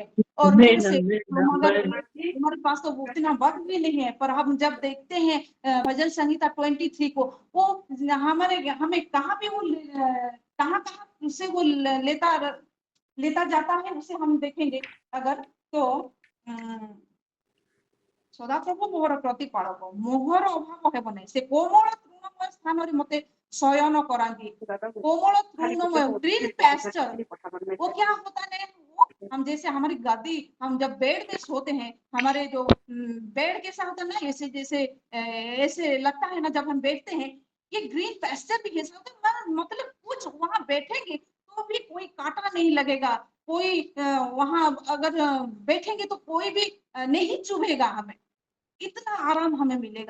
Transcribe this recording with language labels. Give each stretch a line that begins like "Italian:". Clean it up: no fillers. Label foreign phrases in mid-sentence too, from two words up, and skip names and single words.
Hindi: और फिर से हम अगर हमारे पास तो उतना वक्त भी नहीं है, पर हम जब देखते हैं भजन संहिता 23 को, वो हमें कहाँ पे वो कहाँ कहाँ से वो लेता जाता है, उसे हम देखेंगे अगर तो
Odia: ସଦାପ୍ରଭୁ ମୋହର ପ୍ରତିପାଳକ, ମୋହର ଅଭାବ ହେବ ନାହିଁ। ସେ କୋମଳ ତୃଣମୟ ସ୍ଥାନରେ ମତେ ଶୟନ କରାନ୍ତି,
Hindi: कोमल तृणमय
English: green pasture.
Hindi: वो क्या होता है, वो हम जैसे हमारी गद्दी, हम जब बेड पे सोते हैं, हमारे जो बेड कैसा होता है ना, ऐसे जैसे ऐसे लगता है ना जब हम बैठते हैं, ये
English: green pasture
Hindi: भी ऐसा होता है, मतलब कुछ वहां बैठेंगे तो भी कोई कांटा नहीं लगेगा, कोई वहां अगर बैठेंगे तो कोई भी नहीं चुभेगा हमें, इतना आराम हमें मिलेगा।